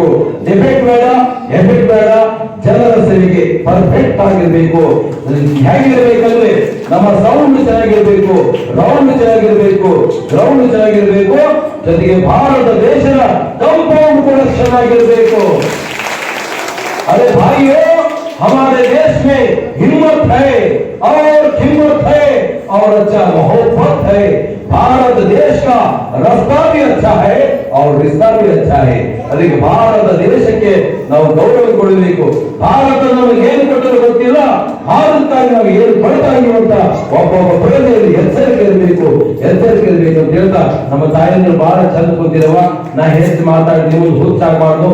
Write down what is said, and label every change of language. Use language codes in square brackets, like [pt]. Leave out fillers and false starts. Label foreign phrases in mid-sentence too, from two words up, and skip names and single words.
[kn] ಡಿಬೇಟ್ ಬೇಡ, ಜನರ ಸೇವೆಗೆ ಪರ್ಫೆಕ್ಟ್ ಆಗಿರ್ಬೇಕು. ಹೇಗಿರ್ಬೇಕಂದ್ರೆ ನಮ್ಮ ಸೌಂಡ್ ಚೆನ್ನಾಗಿರ್ಬೇಕು, ರೌಂಡ್ ಚೆನ್ನಾಗಿರ್ಬೇಕು, ಜೊತೆಗೆ ಭಾರತ ದೇಶದ ಕಂಪೌಂಡ್ ಕೂಡ ಚೆನ್ನಾಗಿರ್ಬೇಕು. [hi] अरे भाइयों, हमारे देश में हिम्मत है और हिम्मत है और अच्छा मोहब्बत है. भारत देश का रास्ता भी अच्छा है और रिश्ता भी अच्छा है. [kn] ಅದಕ್ಕೆ ಭಾರತ ದೇಶಕ್ಕೆ ನಾವು ಗೌರವ ಕೊಡಬೇಕು. ಭಾರತ ನಮಗೆ ಏನು ಕೊಟ್ಟರು ಗೊತ್ತಿಲ್ಲ, ಭಾರತಕ್ಕಾಗಿ ನಾವು ಏನು ಕೊಡ್ತಾ ಇದೀವಿ ಅಂತ ಒಬ್ಬೊಬ್ಬ ಪ್ರಜೆಯಲ್ಲಿ ಎಚ್ಚರಿಕೆ ಇರಬೇಕು ಅಂತ ಹೇಳ್ತಾ, ನಮ್ಮ ತಾಯಿಯಂದ್ರು ಬಹಳ ಚಂದ ಕೂತಿರವ. ನಾ ಹೆಚ್ಚು ಮಾತಾಡಿ ನೀವು ಹುಚ್ಚಾಗಬಾರ್ದು.